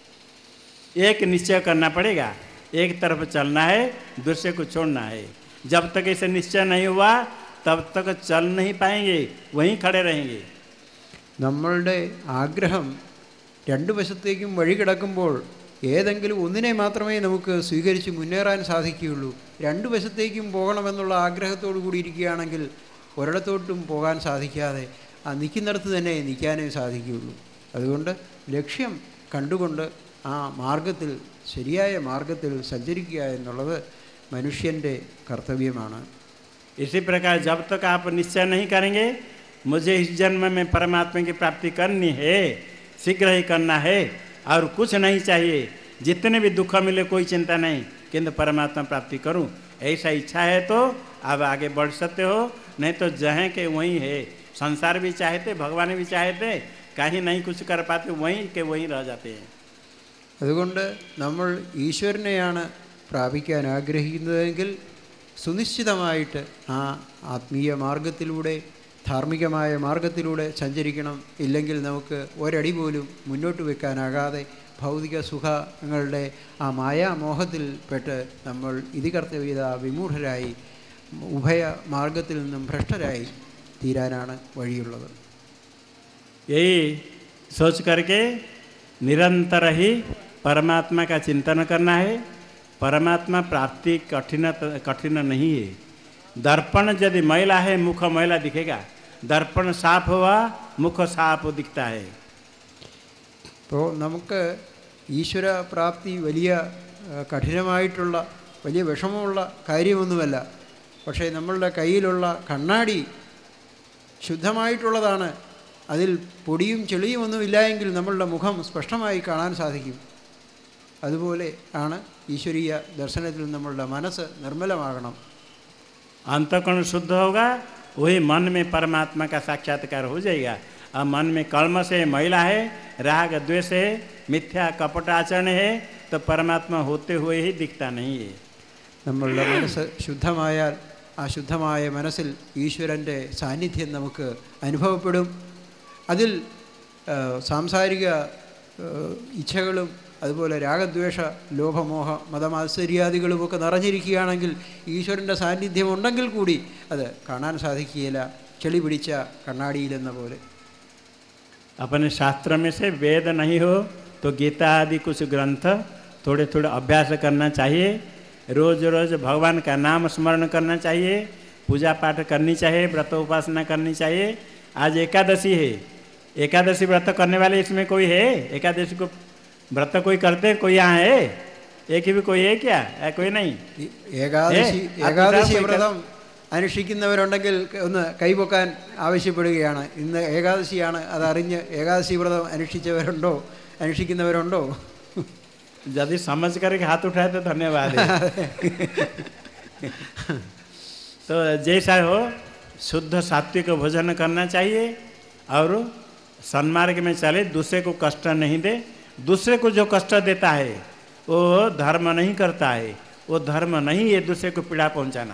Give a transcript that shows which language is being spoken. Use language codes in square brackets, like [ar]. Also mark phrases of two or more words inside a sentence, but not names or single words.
[hi] एक निश्चय करना पड़ेगा, एक तरफ चलना है, दूसरे को छोड़ना है. जब तक ऐसे निश्चय नहीं हुआ तब तक चल नहीं पाएंगे, वहीं खड़े रहेंगे. [ml] നമ്മളുടെ ആഗ്രഹം രണ്ടു വശത്തേക്കും വഴി കിടക്കുമ്പോൾ ഏതെങ്കിലും ഒന്നിനെ മാത്രമേ നമുക്ക് സ്വീകരിച്ച് മുന്നേറാൻ സാധിക്കുകയുള്ളൂ. രണ്ടു വശത്തേക്കും പോകണമെന്നുള്ള ആഗ്രഹത്തോടു കൂടി ഇരിക്കുകയാണെങ്കിൽ ഒരിടത്തോട്ടും പോകാൻ സാധിക്കാതെ ആ നിൽക്കുന്നിടത്ത് തന്നെ നിൽക്കാനേ സാധിക്കുകയുള്ളൂ. അതുകൊണ്ട് ലക്ഷ്യം കണ്ടുകൊണ്ട് ആ മാർഗത്തിൽ, ശരിയായ മാർഗത്തിൽ സഞ്ചരിക്കുക എന്നുള്ളത് മനുഷ്യൻ്റെ കർത്തവ്യമാണ്. [hi] इसी प्रकार जब तक आप निश्चय नहीं करेंगे मुझे इस जन्म में परमात्मा की प्राप्ति करनी है, शीघ्र ही करना है और कुछ नहीं चाहिए, जितने भी दुख मिले कोई चिंता नहीं, किंतु परमात्मा प्राप्ति करूं, ऐसा इच्छा है तो आप आगे बढ़ सकते हो, नहीं तो जहाँ के वहीं है. संसार भी चाहते, भगवान भी चाहते, कहीं नहीं कुछ कर पाते, वहीं के वहीं रह जाते हैं. [ml] അതുകൊണ്ട് നമ്മൾ ഈശ്വരനെയാണ് പ്രാപിക്കാൻ ആഗ്രഹിക്കുന്നതെങ്കിൽ സുനിശ്ചിതമായിട്ട് ആ ആത്മീയ മാർഗത്തിലൂടെ, ധാർമ്മികമായ മാർഗത്തിലൂടെ സഞ്ചരിക്കണം. ഇല്ലെങ്കിൽ നമുക്ക് ഒരടി പോലും മുന്നോട്ട് വെക്കാനാകാതെ ഭൗതിക സുഖങ്ങളുടെ ആ മായാമോഹത്തിൽ പെട്ട് നമ്മൾ ഇതികർത്തവ്യത വിമൂഢരായി ഉഭയ മാർഗത്തിൽ നിന്നും ഭ്രഷ്ടരായി തീരാനാണ് വഴിയുള്ളത്. [hi] यही सोच करके निरंतर ही परमात्मा का चिंतन करना है. परमात्मा प्राप्ति कठिन नहीं है. दर्पण यदि मैला है मुख मैला दिखेगा, दर्पण साफ हुआ मुख साफ दिखता है. [ml] അപ്പോൾ നമുക്ക് ഈശ്വര പ്രാപ്തി വലിയ കഠിനമായിട്ടുള്ള, വലിയ വിഷമമുള്ള കാര്യമൊന്നുമല്ല. പക്ഷേ നമ്മളുടെ കയ്യിലുള്ള കണ്ണാടി ശുദ്ധമായിട്ടുള്ളതാണ്. അതിൽ പൊടിയും ചെളിയും ഒന്നുമില്ല എങ്കിൽ നമ്മളുടെ മുഖം സ്പഷ്ടമായി കാണാൻ സാധിക്കും. അതുപോലെ ആണ് ഈശ്വരീയ ദർശനത്തിൽ നമ്മളുടെ മനസ്സ് നിർമ്മലമാകണം. [hi] अंतःकरण शुद्ध होगा, वही मन में परमात्मा का साक्षात्कार हो जाएगा. अब मन में कलमश है, महिला है, राग द्वेष है, मिथ्या कपट आचरण है, तो परमात्मा होते हुए ही दिखता नहीं है. [ml] നമ്മളുടെ മനസ്സ് ശുദ്ധമായാൽ ആ ശുദ്ധമായ മനസ്സിൽ ഈശ്വരൻ്റെ സാന്നിധ്യം നമുക്ക് അനുഭവപ്പെടും. അതിൽ സാംസാരിക ഇച്ഛകളും അതുപോലെ രാഗദ്വേഷ ലോഭമോഹ മതമാത്സര്യാദികളുമൊക്കെ നിറഞ്ഞിരിക്കുകയാണെങ്കിൽ ഈശ്വരൻ്റെ സാന്നിധ്യം ഉണ്ടെങ്കിൽ കൂടി അത് കാണാൻ സാധിക്കുകയില്ല, ചെളി പിടിച്ച കണ്ണാടിയിലെന്ന പോലെ. [hi] अपने शास्त्र में से वेद नहीं हो तो गीता आदि कुछ ग्रंथ थोड़े थोड़े अभ्यास करना चाहिए. रोज रोज भगवान का नाम स्मरण करना चाहिए, पूजा पाठ करनी चाहिए, व्रत उपासना करनी चाहिए. आज एकादशी है, एकादशी व्रत करने वाले इसमें कोई है? एकादशी को व्रत कोई करते हैं? कोई यहाँ है? एक भी कोई है क्या? कोई नहीं. [ml] ഏകാദശി വ്രതം അനുഷ്ഠിക്കുന്നവരുണ്ടെങ്കിൽ ഒന്ന് കൈപൊക്കാൻ ആവശ്യപ്പെടുകയാണ്. ഇന്ന് ഏകാദശിയാണ്, അതറിഞ്ഞ് ഏകാദശി വ്രതം അനുഷ്ഠിക്കുന്നവരുണ്ടോ? [hi] यदि समझ करके हाथ उठाए तो धन्यवाद है. तो जैसा हो शुद्ध सात्विक भोजन करना चाहिए और सन्मार्ग में चले, दूसरे को कष्ट नहीं दे. दूसरे को जो कष्ट देता है वो धर्म नहीं करता है, वो धर्म नहीं है दूसरे को पीड़ा पहुंचाना.